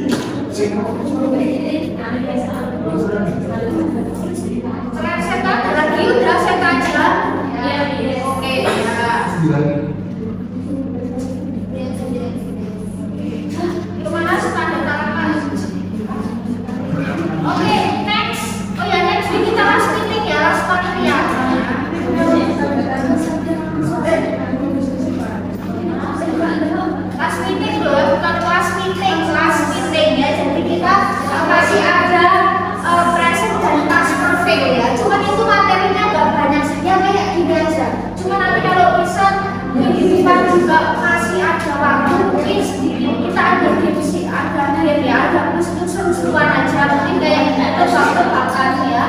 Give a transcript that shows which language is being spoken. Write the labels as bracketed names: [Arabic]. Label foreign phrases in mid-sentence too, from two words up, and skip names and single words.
[Indonesian] Selain setan ada lagi? Udah setan aja? Oke ya. Gimana tanda tangan? Oke, next. Oh ya, [English] next week [Indonesian] kita [English] last meeting [Indonesian] ya, [English] last meeting [Indonesian] ya. [English] Last meeting [Indonesian] loh, bukan [English] last meeting [Indonesian] ya. Jadi kita masih ada present dan [English] past perfect [Indonesian] ya. Cuman itu materinya nggak banyak saja kayak gini aja. Cuma nanti kalau bisa kita juga masih ada waktu mungkin sedikit kita ada divisi, ada game ya, ada itu seru-seruan aja mungkin kayak tebak-tebakan ya.